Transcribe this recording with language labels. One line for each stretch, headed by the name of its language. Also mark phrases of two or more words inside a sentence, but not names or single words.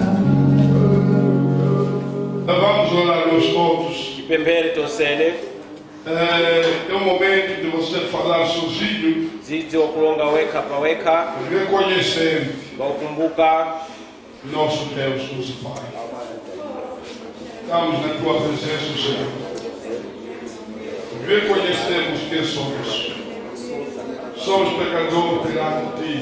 Portuguese: Vamos orar nos todos.
Sena: Kipembele tosene.
Portuguese: É um momento de você falar sozinho,
Sena: Zizi okulonga weka pa weka,
Portuguese: reconhecendo
Sena: baukumbuka
Portuguese: nosso Deus, nosso Pai. Estamos na tua presença, Senhor. Reconhecemos quem somos. Somos pecadores perante ti.